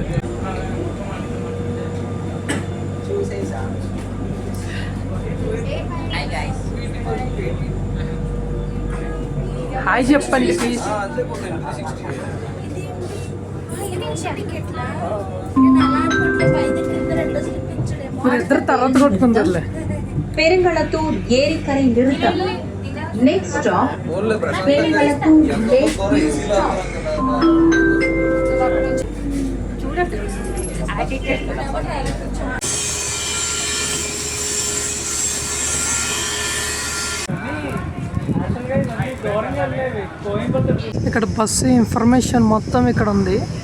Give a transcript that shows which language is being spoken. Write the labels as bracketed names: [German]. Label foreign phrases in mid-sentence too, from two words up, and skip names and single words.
[Telugu] హాయ్ చెప్పండి ప్లీజ్. మీరు ఇద్దరు తర్వాత కొట్టుకుంటారులే. [Tamil] பெருங்களத்தூர் ஏரிக்கரை நிறுத்தம். [English] next stop பெருங்களத்தூர் lake view stop. [Telugu] చూడండి ఇక్కడ [English] bus information [Telugu] మొత్తం ఇక్కడ ఉంది.